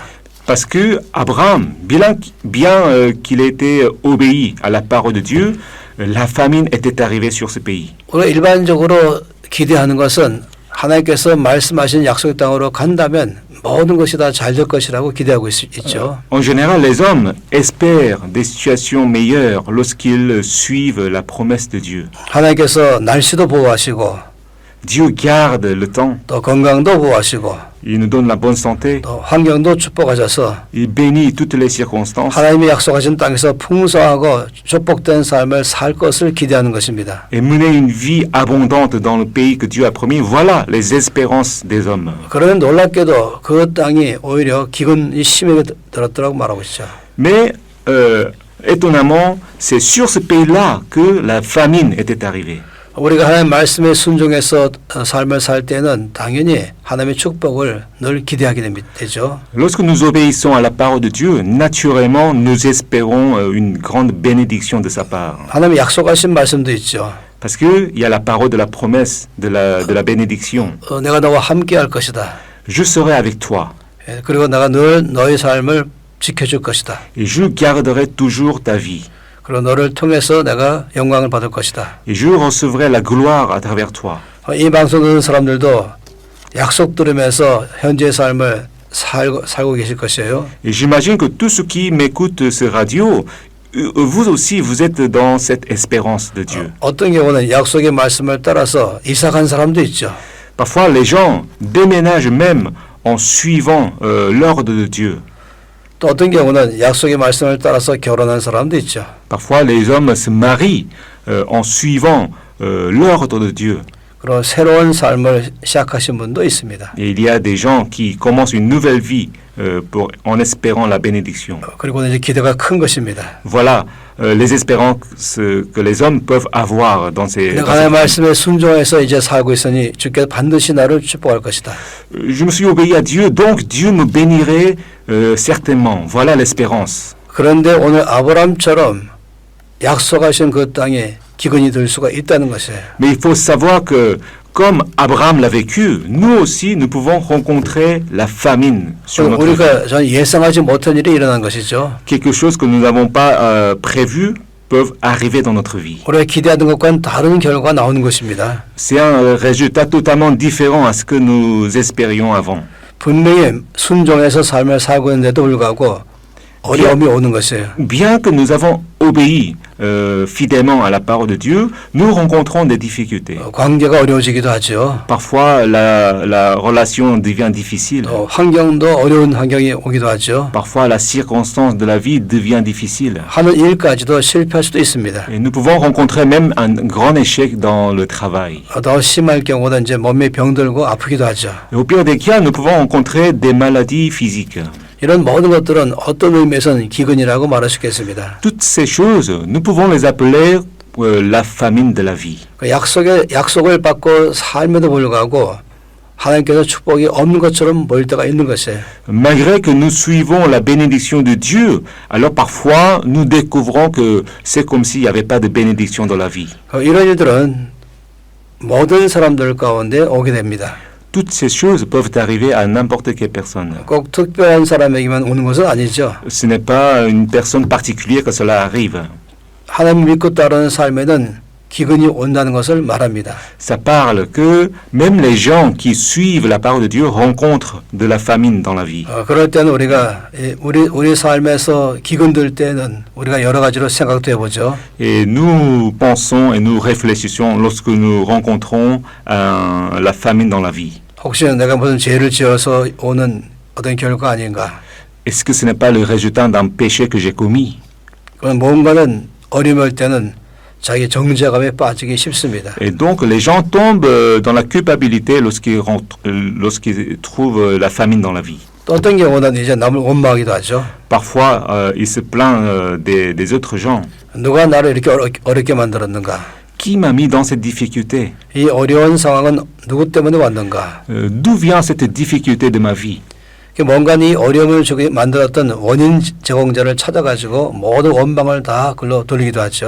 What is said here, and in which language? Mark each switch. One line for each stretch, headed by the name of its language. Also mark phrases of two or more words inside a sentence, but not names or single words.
French: Parce que Abraham, bien qu'il ait été obéi à la parole de Dieu, la famine était arrivée sur ce pays.
Korean: 우리가 일반적으로 기대하는 것은 하나님께서 말씀하신 약속의 땅으로 간다면 모든 것이 다 잘 될 것이라고 기대하고 있죠.
French: En général, les hommes espèrent des situations meilleures lorsqu'ils suivent la promesse de Dieu.
Korean: 하나님께서 날씨도 보호하시고
French: Dieu garde le temps,
Korean: 또 건강도 보호하시고
French: il nous donne la bonne santé,
Korean: 또 환경도 축복하셔서
French: il bénit toutes les circonstances.
Korean: 하나님이 약속하신 땅에서 풍성하고 축복된 삶을 살 것을 기대하는 것입니다.
French: Et mener une vie abondante dans le pays que Dieu a promis, voilà les espérances des hommes.
Korean: 그러면 놀랍게도 그 땅이 오히려 기근이 심하게 들었더라고 말하고 있죠.
French: Mais étonnamment, c'est sur ce pays-là que la famine était arrivée.
Korean: 우리가 하나님 말씀에 순종해서 삶을 살 때는 당연히 하나님의 축복을 늘 기대하게 되죠.
French: Lorsque nous obéissons à la parole de Dieu, naturellement, nous espérons une grande bénédiction de sa part.
Korean: 하나님이 약속하신 말씀도 있죠.
French: Parce qu'il y a la parole de la promesse, de la bénédiction.
Korean: 내가 너와 함께 할 것이다.
French: Je serai avec toi
Korean: 그리고 내가 늘 너의 삶을 지켜줄 것이다.
French: et je garderai toujours ta vie.
Korean: 그리고 너를 통해서 내가 영광을 받을 것이다.
French: Et je recevrai la gloire à travers toi.
Korean: 이 방송 듣는 사람들도 약속 들으면서 현재의 삶을 살고 계실 것이에요.
French: Et j'imagine que tous ceux qui m'écoutent ce radio, vous aussi, vous êtes dans cette espérance de Dieu.
Korean: 어떤 경우는 약속의 말씀을 따라서 이사 간 사람도 있죠.
French: Parfois, les gens déménagent même en suivant l'ordre de Dieu.
Korean: 또 어떤 경우는 약속의 말씀을 따라서 결혼한 사람도 있죠.
French: Parfois, les hommes se marient en suivant l'ordre de Dieu.
Korean: 그런 새로운 삶을 시작하신 분도 있습니다.
French: Et il y a des gens qui commencent une nouvelle vie en espérant la bénédiction.
Korean: 그리고 이제 기대가 큰 것입니다.
French: Voilà les espérances que les hommes peuvent avoir dans ces...
Korean: 내가 하나님의 말씀에 순종해서 이제 살고 있으니 주께서 반드시 나를 축복할 것이다.
French: Je me suis obéi à Dieu, donc Dieu me bénirait certainement. Voilà l'espérance.
Korean: 그런데 오늘 아브라함처럼 약속하신 그 땅에 기근이 들 수가 있다는 것이에요.
French: Mais il faut savoir que comme Abraham l'a vécu, nous aussi nous pouvons rencontrer la famine sur notre vie.
Korean: 우리가 전 예상하지 못한 일이 일어난 것이죠.
French: Quelque chose que nous n'avons pas prévu peuvent arriver dans notre vie.
Korean: 우리가 기대하던 것과는 다른 결과가 나오는 것입니다.
French: C'est un résultat totalement différent à ce que nous espérions avant.
Korean: 분명히 순종해서 삶을 살고 있는데도 불구하고 어려움이 오는 것이에요.
French: Bien que nous avons obéi fidèlement à la parole de Dieu, nous rencontrons des difficultés.
Korean: 관계가 어려워지기도 하죠.
French: Parfois, la relation devient difficile.
Korean: 또 환경도 어려운 환경이 오기도 하죠.
French: Parfois, la circonstance de la vie devient difficile.
Korean: 하는 일까지도 실패할 수도 있습니다.
French: Et nous pouvons rencontrer même un grand échec dans le travail.
Korean: 더 심할 경우는 이제 몸에 병들고 아프기도 하죠.
French: Et au pire des cas, nous pouvons rencontrer des maladies physiques.
Korean: 이런 모든 것들은 어떤 의미에서는 기근이라고 말할 수 있겠습니다.
French: Toutes ces choses, nous pouvons les appeler la famine de la vie.
Korean: 약속을 받고 삶에도 불구하고 하나님께서 축복이 없는 것처럼 보일 때가 있는 것이에요.
French: Malgré que nous suivons la bénédiction de Dieu, alors parfois nous découvrons que c'est comme s'il n'y avait pas de bénédiction dans la vie.
Korean: 이런 일들은 모든 사람들 가운데 오게 됩니다.
French: Toutes ces choses peuvent arriver à n'importe quelle personne.
Korean: 꼭 특별한 사람에게만 오는 것은 아니죠.
French: Ce n'est pas une personne particulière que cela arrive.
Korean: 하나님 믿고 따르는 삶에는 기근이 온다는 것을 말합니다.
French: Ça parle que même les gens qui suivent la parole de Dieu rencontrent de la famine dans la vie.
Korean: 그럴 때는 우리가 우리 삶에서 기근 들 때는 우리가 여러 가지로 생각도 해보죠.
French: Et nous pensons et nous réfléchissons lorsque nous rencontrons la famine dans la vie.
Korean: 혹시 내가 무슨 죄를 지어서 오는 어떤 결과 아닌가?
French: Est-ce que ce n'est pas le résultat d'un péché que j'ai commis?
Korean: 그런 뭔가는 어려울 때는 자기 정죄감에 빠지기 쉽습니다.
French: Et donc les gens tombent dans la culpabilité lorsqu'ils trouvent la famine dans la vie.
Korean: 또 어떤 경우는 이제 남을 원망하기도 하죠.
French: Parfois, ils se plaignent des autres gens.
Korean: 누가 나를 이렇게 어렵게 만들었는가?
French: Qui m'a mis dans cette difficulté?
Korean: 이 어려운 상황은 누구 때문에 왔는가?
French: D'où vient cette difficulté de ma vie?
Korean: 뭔가 이 어려움을 주게 만들었던 원인 제공자를 찾아가지고 모든 원망을 다 그걸로 돌리기도 하죠.